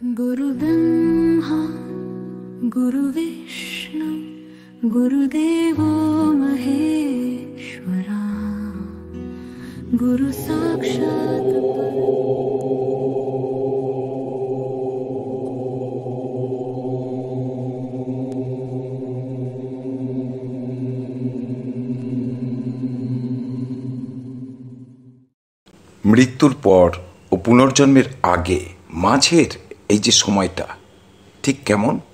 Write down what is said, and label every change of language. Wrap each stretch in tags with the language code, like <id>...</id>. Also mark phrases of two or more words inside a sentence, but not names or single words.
<sa>गुरु ब्रह्मा गुरु विष्णु गुरुदेवो महेश्वरा गुरु साक्षात्</sa> <bn>মৃত্যুর পর ও পুনর্জন্মের আগে মাঝের এই যে সময়টা ঠিক কেমন?</bn>